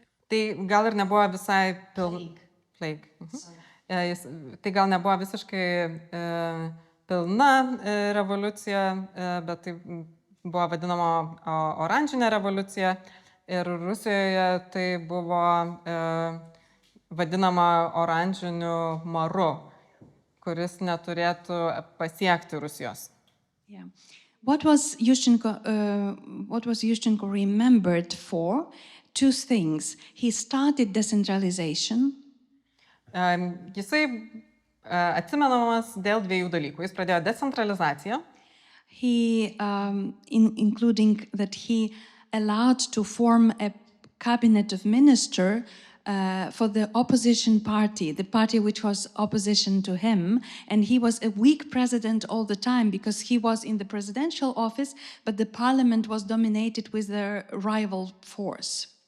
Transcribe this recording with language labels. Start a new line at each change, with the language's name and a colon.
Lithuanian: Tai gal ir nebuvo visai Tai gal nebuvo visiškai pilna revoliucija, bet tai buvo vadinama oranžinė revoliucija. Ir Rusijoje tai buvo vadinama oranžiniu maru, kuris neturėtų pasiekti Rusijos.
English: Yeah. What was Yushchenko remembered for? Two things. He started decentralization.
Lithuanian: Jisai atsimenamas dėl dviejų dalykų. Jis pradėjo decentralizaciją.
English: He, including that he allowed to form a cabinet of ministers for the opposition party, the party which was opposition to him, and he was a weak president all the time because he was in the presidential office, but the parliament was dominated with the rival force.